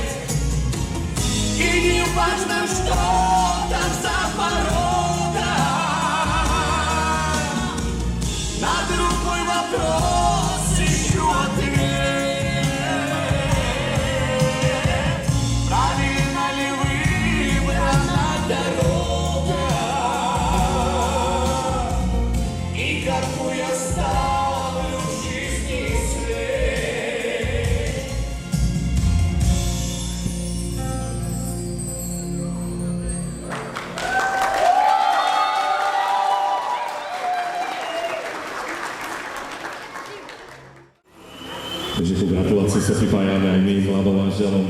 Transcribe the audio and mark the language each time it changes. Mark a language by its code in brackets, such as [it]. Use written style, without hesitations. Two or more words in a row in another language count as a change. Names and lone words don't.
[ru] И не важно, что там за порогом, на другой вопрос ищу ответ. Правильно ли выбрана дорога, и какой оставлю в жизни след. [sk] Takže ku gratulácii sa pripájame aj my mladom manželom.